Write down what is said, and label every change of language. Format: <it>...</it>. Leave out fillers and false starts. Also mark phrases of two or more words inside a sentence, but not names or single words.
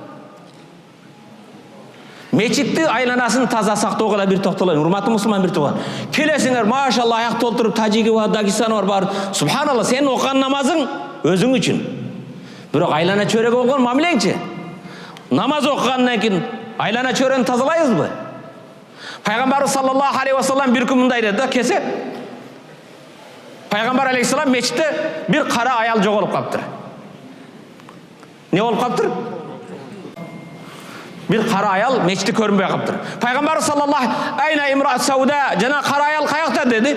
<ky>Мечитти айланасын таза сактоого да бир токтолоюн. Урматтуу мусулман бир тууган. Келесиңер, машалла, аяк толтуруп Тажиги бар, Дагестаны бар. Субханалла, сенин окуган намазың өзүң үчүн. Бирок айлана чөйрөгө болгон мамилеңчи. Намаз окугандан кийин айлана чөйрөнү тазалайбызбы? Пайгамбар</ky> <ar>صلى الله عليه و سلم</ar> <ky>бир күн мындай деди да, кесе. Пайгамбар алейхиссалам мечитте бир кара аял жоголуп калыптыр. Не болуп калыптыр? Бир кара аял мечитте көрүнбөй калыптыр. Пайгамбар саллаллаху</ky> <ar>أين امرأة سوداء,</ar> <ky>жана кара аял каякта деди.</ky>